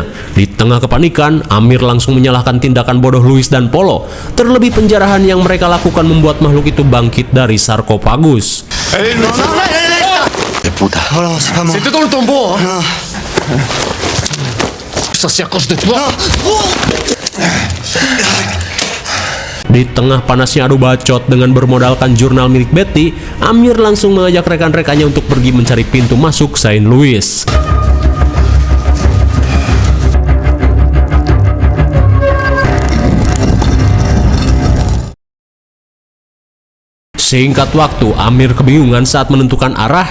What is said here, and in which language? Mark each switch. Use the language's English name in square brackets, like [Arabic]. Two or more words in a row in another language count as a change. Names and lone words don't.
[Indonesian] Di tengah kepanikan, Amir langsung menyalahkan tindakan bodoh Louis dan Polo. Terlebih penjarahan yang mereka lakukan membuat makhluk itu bangkit dari sarkofagus. [French] Puta. Oh non, c'est pas moi. C'était dans le tombeau, hein. Ça c'est à cause de toi. [Indonesian] Di tengah panasnya adu bacot dengan bermodalkan jurnal milik Betty, Amir langsung mengajak rekan-rekannya untuk pergi mencari pintu masuk Saint Louis. Singkat waktu, Amir kebingungan saat menentukan arah.